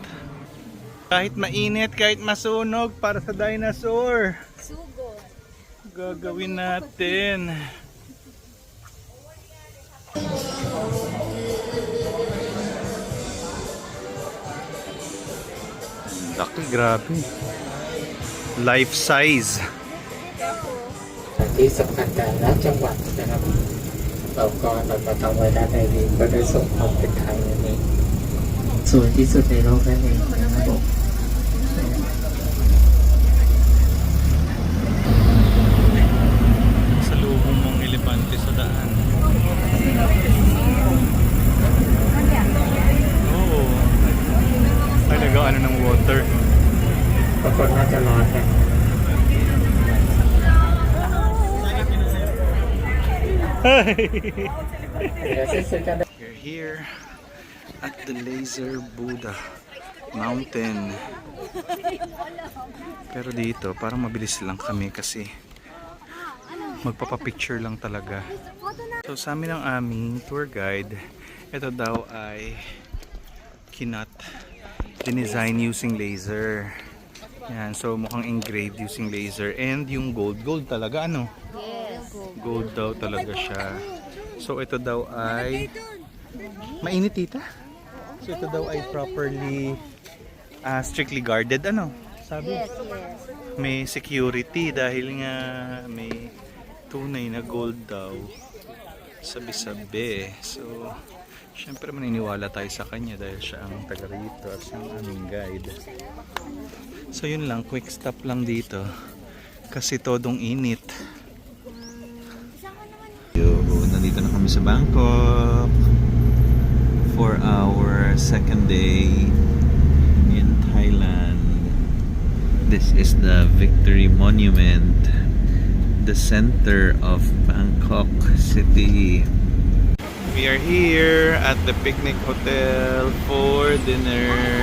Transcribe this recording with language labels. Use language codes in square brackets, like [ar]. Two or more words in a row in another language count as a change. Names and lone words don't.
[tl] Kahit mainit, kahit masunog para sa dinosaur. Sugo. gagawin natin? Laki, grabe. [en] Life size. [th] ที่สำคัญการละจังหวัดนะครับ เราก็นำมาทำไว้ด้านในนี้ก็ได้ส่งความเป็นไทยในนี้สวยที่สุดในโลกนั่นเองนะครับผม [tl] Salubong mong elepante sa daan. Oo. Ay, nag-ano ng water. [th] ปรากฏน่าจะร้อนนะ [en] We're here at the Laser Buddha Mountain. [tl] Pero dito, parang mabilis lang kami kasi magpapapicture lang talaga. So sa amin ang aming tour guide, ito daw ay kinat dinesign [en] using laser. [tl] Yan, so mukhang [en] engraved using laser. [tl] And yung gold talaga, ano? [en] Yes. [tl] Gold daw talaga siya. So ito daw ay mainit, tita. So ito daw ay [en] properly strictly guarded, [tl] ano? Sabi? [en] Yes, yes. [tl] May security dahil nga may tunay na gold daw. Sabi-sabi. So syempre maniniwala tayo sa kanya dahil siya ang taga rito at siya ang aming guide. So yun lang, [en] quick stop [tl] lang dito kasi todong init. Yo, nandito na kami sa Bangkok [en] for our second day in Thailand. This is the Victory Monument, the center of Bangkok City. We are here at the Picnic Hotel for dinner.